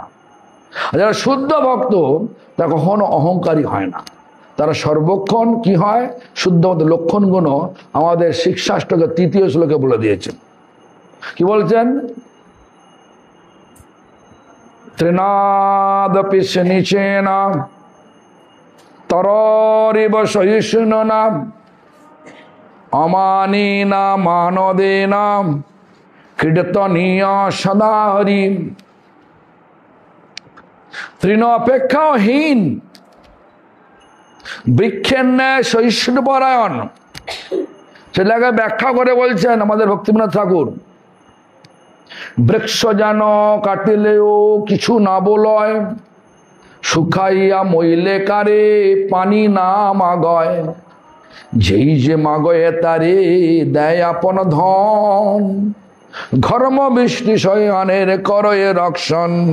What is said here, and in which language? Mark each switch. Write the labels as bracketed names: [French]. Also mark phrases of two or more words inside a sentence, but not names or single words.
[Bangla] আর যারা শুদ্ধ ভক্ত তারা কখনো অহংকারী হয় না, তারা সর্বক্ষণ কি হয়, শুদ্ধ লক্ষণগুণ আমাদের শিক্ষাষ্টকে 3য় শ্লোকে বলে দিয়েছেন। কি বলছেন? [Sanskrit] त्रिनादपि निचेन तरिब सहिष्णुना अमानिना मानदेना कीर्तनीय सदा हरि। [Bangla] তৃণ অপেক্ষাহীন, বৃক্ষের ন্যায় সহিষ্ণুপরায়ণ। সেটাকে ব্যাখ্যা করে বলছেন আমাদের ভক্তিবিনোদ ঠাকুর, বৃক্ষ যেন কাটিলেও কিছু না বলয়, শুকাইয়া মইলে কারে পানি না মাগয়, যেই যে মাগয়ে তারে দেয় আপন ধন, ঘর্ম বৃষ্টি শয়নের করয়ে রক্ষণ।